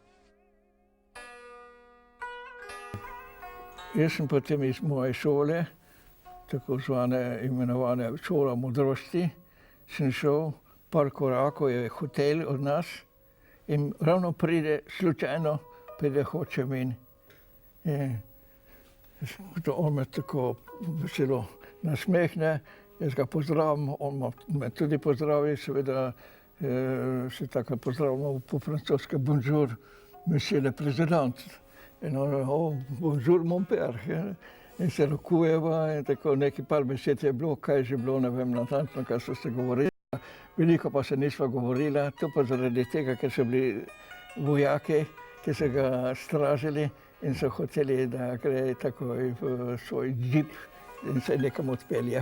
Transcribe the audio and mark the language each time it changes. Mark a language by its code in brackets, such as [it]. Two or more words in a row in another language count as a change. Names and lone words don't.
[sl] Jaz sem potem iz moje šole, tako zvane imenovane šola modrosti, sem šel, par korakov je hotel od nas in ravno slučajno pride Ho Chi Minh. On me tako veselo nasmehne, jaz ga pozdravim, on me tudi pozdravi, seveda se tako pozdravimo po francoske [fr] bonjour, monsieur le président. [sl] In on, [fr] bonjour mon père. [sl] In se rokujeva in tako nekaj par besed je bilo, kaj je že bilo, ne vem natančno, kaj so se govorili. Veliko pa se nisva govorila, to pa zaradi tega, ker so bili vojaki, ki so ga stražili in so hoteli, da gre takoj v svoj džip in se nekam odpelje.